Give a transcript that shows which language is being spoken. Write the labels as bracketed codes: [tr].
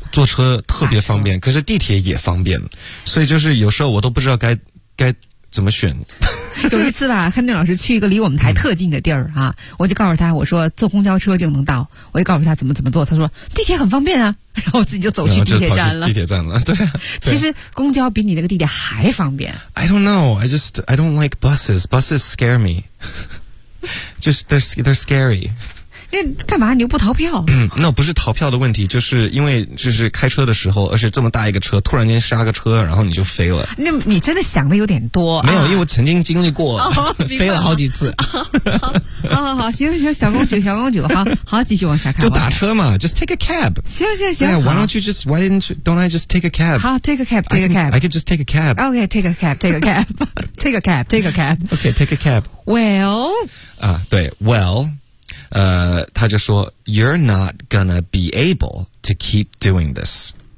[zh] 坐车特别方便，可是地铁也方便，所以就是有时候我都不知道该怎么选。有一次吧，亨顿老师去一个离我们台特近的地儿啊，我就告诉他，我说坐公交车就能到，我就告诉他怎么坐，他说地铁很方便啊，然后自己就走去地铁站了。地铁站了，对。其实公交比你那个地铁还方便。 [en] I don't know, I don't like buses. Buses scare me. Just they're scary. [zh] 那干嘛你又不逃票？那不是逃票的问题，就是因为就是开车的时候，而且这么大一个车，突然间刹个车，然后你就飞了。那你真的想的有点多。没有，因为我曾经经历过，飞了好几次。好，行行，小公主，小公主，好，继续往下看。就打车嘛 ， [en] just take a cab。 [zh] 行行行。 [en] Why don't you just why didn't you don't I just take a cab？好 ，take a cab， take a cab。 I can just take a cab。 Okay， take a cab， take a cab， take a cab， take a cab。 Okay， take a cab。 Well。 [zh] 啊，对 ，well。他就说 [en] You're not gonna be able to keep doing this.